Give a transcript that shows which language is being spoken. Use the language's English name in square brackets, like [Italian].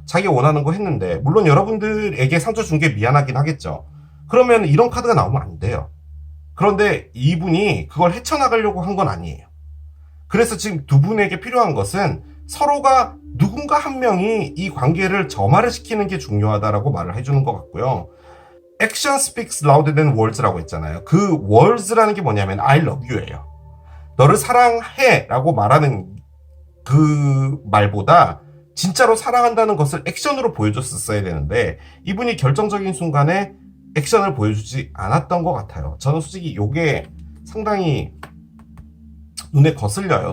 [Korean] 자기가 원하는 거 했는데. 물론 여러분들에게 상처 준 게 미안하긴 하겠죠. 그러면 이런 카드가 나오면 안 돼요. 그런데 이분이 그걸 헤쳐나가려고 한 건 아니에요. 그래서 지금 두 분에게 필요한 것은 서로가 누군가 한 명이 이 관계를 점화를 시키는 게 중요하다라고 말을 해주는 것 같고요. [English] Action speaks louder than words라고 [Korean] 했잖아요. 그 words라는 게 뭐냐면 [English] I love you [Korean] 예요. 너를 사랑해 라고 말하는 그 말보다 진짜로 사랑한다는 것을 액션으로 보여줬었어야 되는데 이분이 결정적인 순간에 액션을 보여주지 않았던 것 같아요. 저는 솔직히 이게 상당히 눈에 거슬려요.